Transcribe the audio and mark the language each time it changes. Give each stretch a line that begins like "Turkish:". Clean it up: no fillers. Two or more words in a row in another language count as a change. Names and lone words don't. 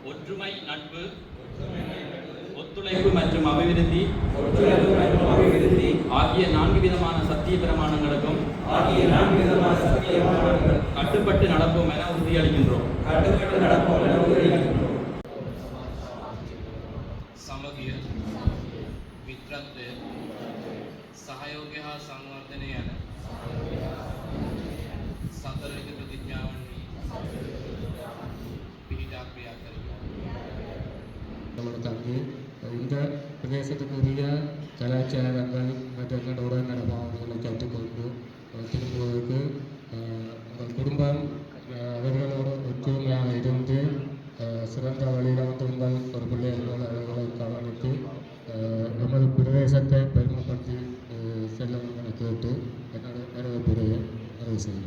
Tamil: ஒற்றுமை நட்பு ஒத்துழைப்பு மற்றும் அபிவிருத்தி ஆகிய 4 விதமான சத்திய பிரமாணங்களுக்கும் கட்டுப்பட்டு நடப்போம் என உறுதியளிக்கின்றோம்.
Sinhala: සමගිය මිත්‍රත්වය සහයෝගය හා සංවර්ධනය යන සතරවිධ ප්‍රතිඥාවන්හි පිහිටා ක්‍රියා කරමු.
Tamil: நம்ம தங்கி இந்த பிரதேசத்துக்குரிய கலாச்சாரங்கள் மற்றவர்களோட நடமாடுதலை கற்றுக்கொண்டு திரும்புவதற்கு உங்கள் குடும்பம் அவர்களோடு ஒற்றுமையாக இருந்து சிறந்த வழியில் வந்து உங்கள் ஒரு பிள்ளைகளோட அவர்களை கவனித்து எமது பிரதேசத்தை பெருமைப்படுத்தி செல்ல கேட்டு என்னோட நிறைவேற்றுரையை நிறைவு செய்யும்.